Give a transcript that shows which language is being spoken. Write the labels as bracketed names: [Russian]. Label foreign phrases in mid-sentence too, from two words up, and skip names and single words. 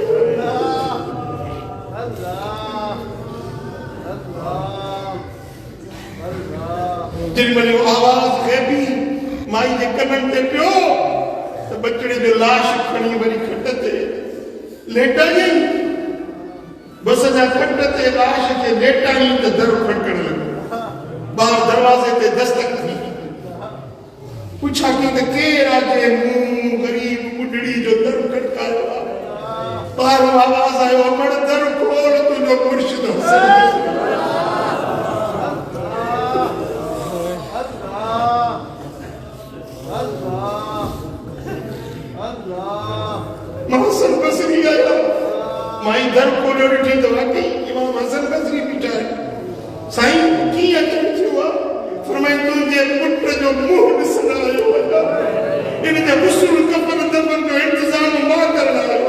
[Sindhi] जेॾीमहिल इहो आवाज़ ग़ैबी माई जे कननि ते पियो त बचड़े जो लाश खणी वरी खट ते लेटाई बस जा खट ते लाश के लेटाई त दर खटकण लॻो बाहर दरवाजे ते दस्तक थी पूछा कि त केर आहे मूं गरीब बुढ़ड़ी जो दर खटकायो बाहर आवाज आयो मड़ दर खोल तुझो मुर्शिद हसन हसन बसरी आया माई दर खोलो ॾिठी त वाकई इमाम हसन बसरी बीठा साईं की अचण थियो आहे फरमाए तुंहिंजे पुट जो मुंहुं ॾिसण आयो आहियां इन जे गुस्ल कफन दफन जो इंतज़ाम मां करण आयो